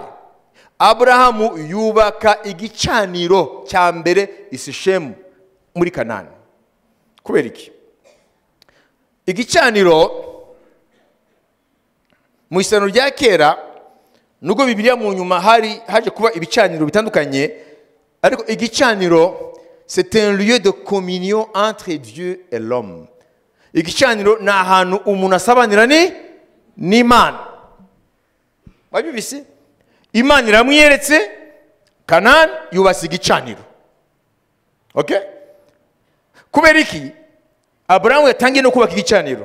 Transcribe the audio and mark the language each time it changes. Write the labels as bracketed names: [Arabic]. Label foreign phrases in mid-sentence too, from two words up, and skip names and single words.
[Kinyarwanda] Aburahamu yubaka igicaniro cya mbere i Shekemu muri Kanani. Kubera iki? Igicaniro mu isano rya kera, nubwo Bibiliya mu nyuma haje kuba ibicaniro bitandukanye, ariko igicaniro [French] c'est un lieu de communion entre Dieu et l'homme. [Kinyarwanda] Igicaniro ni ahantu umuntu asabanira n'Imana. Babibise Imana iramwiyeretse, Kanani yubatse igicaniro. Okay? Kubera iki Aburahamu yatangiye no kubaka igicaniro?